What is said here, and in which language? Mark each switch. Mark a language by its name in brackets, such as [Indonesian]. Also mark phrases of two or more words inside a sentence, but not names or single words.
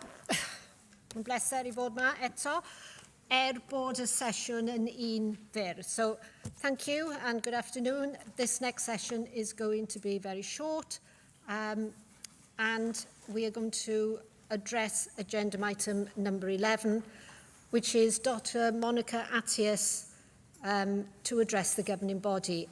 [Welsh] Yn bleser I fod yma eto, bod y sesiwn yn un fyr. [English] So, thank you and good afternoon. This next session is going to be very short, and we are going to address agenda item number 11, which is Dr. Monica Attias to address the governing body.